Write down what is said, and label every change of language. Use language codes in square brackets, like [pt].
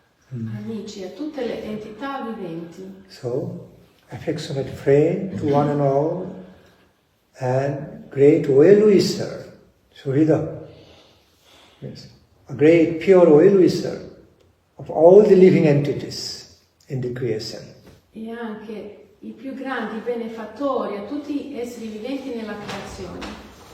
[it] amici, a tutte le entità viventi. [en] So, affectionate friend to one and all, and great well-wisher, Suhida. Yes. A great pure well-wisher of all the living entities in the creation. [it] E anche i più grandi benefattori a tutti gli esseri viventi nella creazione.